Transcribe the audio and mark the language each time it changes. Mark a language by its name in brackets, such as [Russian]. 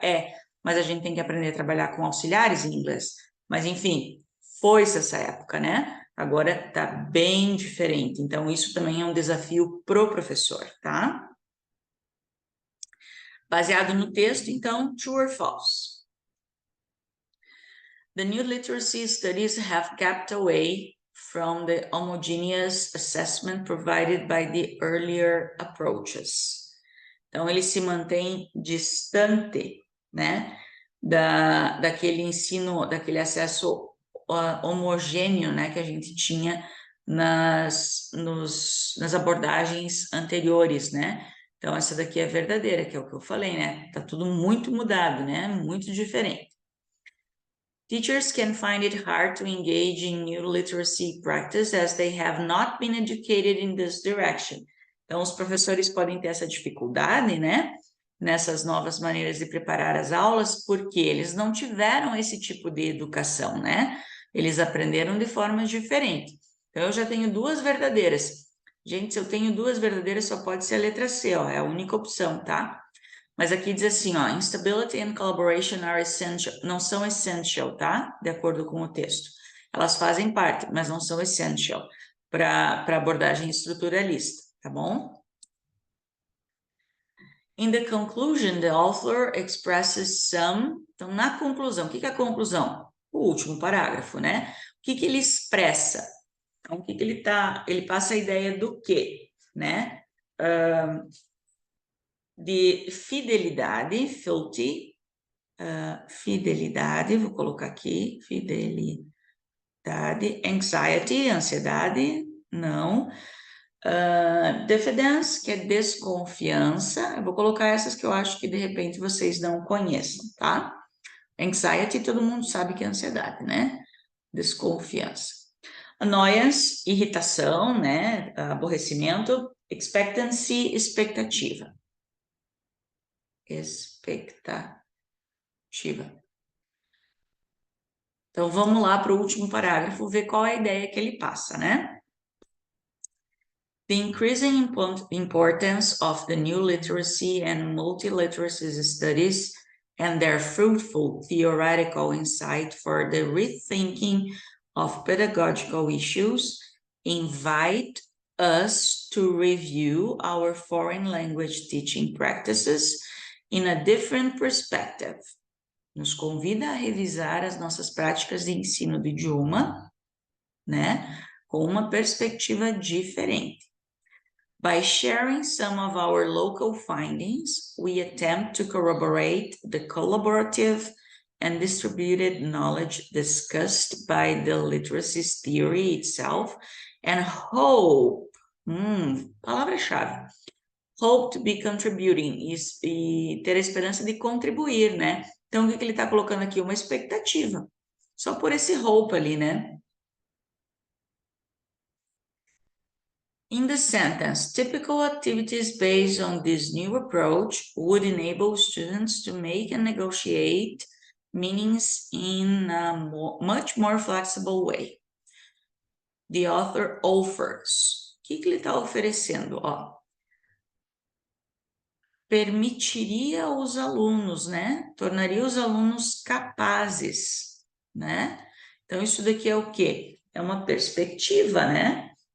[Portuguese] É, mas a gente tem que aprender a trabalhar com auxiliares em inglês. Mas, enfim, foi-se essa época, né? Agora está bem diferente. Então, isso também é um desafio pro professor, tá? Baseado no texto, então, [English] true or false? The new literacy studies have kept away from the homogeneous assessment provided by the earlier approaches. [Portuguese] Então, ele se mantém distante, né, daquele ensino, daquele acesso homogêneo, né, que a gente tinha nas abordagens anteriores, né? Então, essa daqui é verdadeira, que é o que eu falei, né? Tá tudo muito mudado, né? Muito diferente. [English] Teachers can find it hard to engage in new literacy practice as they have not been educated in this direction. [Portuguese] Então, os professores podem ter essa dificuldade, né? Nessas novas maneiras de preparar as aulas, porque eles não tiveram esse tipo de educação, né? Eles aprenderam de formas diferentes. Então, eu já tenho duas verdadeiras. Gente, se eu tenho duas verdadeiras, só pode ser a letra C, ó, é a única opção, tá? Mas aqui diz assim, ó, [English] instability and collaboration are essential, [Portuguese] não são essential, tá? De acordo com o texto. Elas fazem parte, mas não são essential para abordagem estruturalista, tá bom? [English] In the conclusion, the author expresses some... [Portuguese] Então, na conclusão, o que é a conclusão? O último parágrafo, né? O que ele expressa? Então, o que ele tá... Ele passa a ideia do quê, né? De fidelidade, fealty, fidelidade, vou colocar aqui, fidelidade, anxiety, ansiedade, não, diffidence, que é desconfiança, eu vou colocar essas que eu acho que de repente vocês não conheçam, tá? Anxiety, todo mundo sabe que é ansiedade, né? Desconfiança. Annoyance, irritação, né? Aborrecimento. Expectancy, expectativa. Expectativa. Então, vamos lá para o último parágrafo, ver qual é a ideia que ele passa, né? [English] The increasing importance of the new literacy and multiliteracy studies and their fruitful theoretical insight for the rethinking of pedagogical issues invite us to review our foreign language teaching practices in a different perspective. [Portuguese] Nos convida a revisar as nossas práticas de ensino do idioma, né, com uma perspectiva diferente. [English] By sharing some of our local findings, we attempt to corroborate the collaborative and distributed knowledge discussed by the literacy theory itself and hope, [Portuguese] palavra-chave, [English] hope to be contributing, [Portuguese] e ter a esperança de contribuir, né? Então, o que ele está colocando aqui? Uma expectativa. Só por esse hope ali, né? [English] In the sentence, typical activities based on this new approach would enable students to make and negotiate meanings in a much more flexible way. The author offers. [Portuguese] O que ele está oferecendo? Ó, permitiria os alunos, né? Tornaria os alunos capazes, né? Então, isso daqui é o quê? É uma perspectiva, né?